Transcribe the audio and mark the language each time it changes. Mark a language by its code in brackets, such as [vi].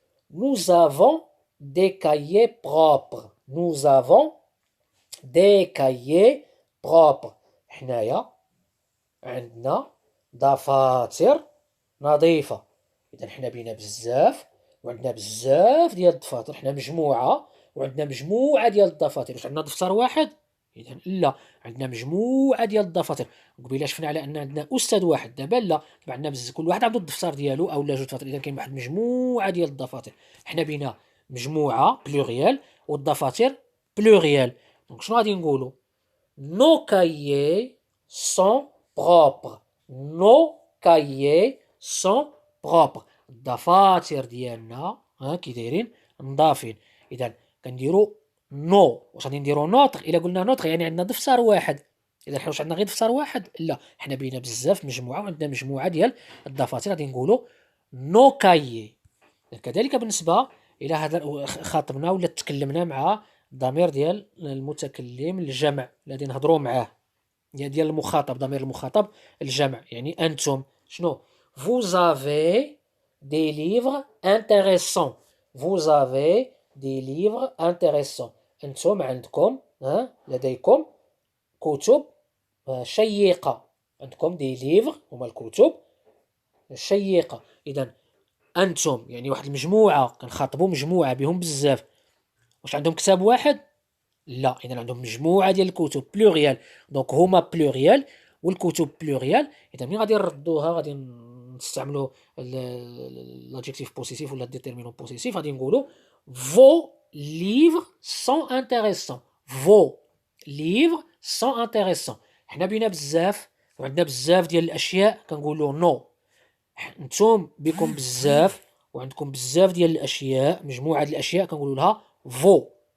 [fr] Nous avons des cahiers propres. Nous avons des cahiers propres. [ar] حنايا عندنا دفاتر نظيفة. إذا حنا بينا بزاف وعندنا بزاف ديال الدفاتر، حنا مجموعة وعندنا مجموعة ديال الدفاتر. واش عندنا دفتر واحد؟ إذا لا، عندنا مجموعة ديال الدفاتر. قبيله شفنا على أن عندنا أستاذ واحد، دابا لا، دابا عندنا بزاف، كل واحد عنده الدفتر ديالو أولا جوج دفاتر. إذا كاين واحد مجموعة ديال الدفاتر. حنا بينا مجموعة بلوريال والدفاتر بلوريال. دونك شنو غادي نقولوا؟ [fr] Nos cahiers sont propres. Nos cahiers sont propres. [ar] الدفاتر ديالنا كي دايرين نظافين. اذا كنديرو نو. واش غادي نديرو نوتر؟ الا قلنا نوتر يعني عندنا دفتر واحد. اذا حنا واش عندنا غير دفتر واحد؟ لا، حنا بينا بزاف مجموعه وعندنا مجموعه ديال الدفاتر. غادي نقولو [fr] نو كايي. [ar] كذلك بالنسبه الى هذا خاطبنا ولا تكلمنا مع الضمير ديال المتكلم الجمع الذي نهضروا معاه، ديال المخاطب، ضمير المخاطب الجمع، يعني انتم. شنو؟ [fr] vous avez des livres intéressants. vous avez des livres intéressants. [ar] انتم عندكم لديكم كتب شيقة. عندكم دي ليفغ هما الكتب الشيقة. اذا انتم يعني واحد المجموعة، كنخاطبوا مجموعة بهم بزاف. واش عندهم كتاب واحد؟ لا، اذا عندهم مجموعه ديال الكتب بلوريال. دونك هما بلوريال والكتب بلوريال. اذا ملي غادي نردوها غادي نستعملوا لادجيكتيف بوزيتيف ولا الديتيرمينون بوزيتيف. غادي نقولوا [fr] vos livres sont intéressants. vos livres sont intéressants. [ar] حنا بينا بزاف وعندنا بزاف ديال الاشياء كنقولوا نو. نتوما بكم بزاف وعندكم بزاف ديال الاشياء، مجموعه ديال الاشياء كنقولوا لها فو.